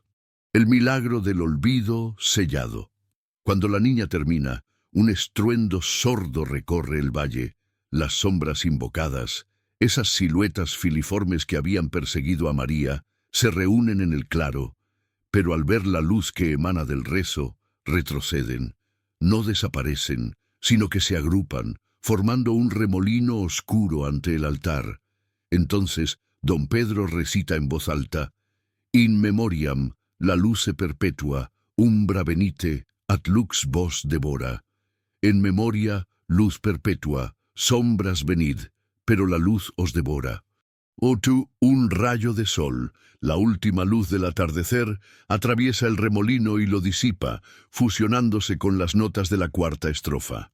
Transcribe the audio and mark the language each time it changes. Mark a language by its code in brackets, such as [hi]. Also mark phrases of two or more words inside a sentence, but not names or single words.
[es] El milagro del olvido sellado. Cuando la niña termina, un estruendo sordo recorre el valle, las sombras invocadas, esas siluetas filiformes que habían perseguido a María, se reúnen en el claro, pero al ver la luz que emana del rezo, retroceden, no desaparecen, sino que se agrupan, formando un remolino oscuro ante el altar. Entonces, don Pedro recita en voz alta, [la] In memoriam, la luce perpetua, umbra venite, at lux vos devora. [es] En memoria, luz perpetua, sombras venid, pero la luz os devora. Oh tú, un rayo de sol, la última luz del atardecer, atraviesa el remolino y lo disipa, fusionándose con las notas de la cuarta estrofa.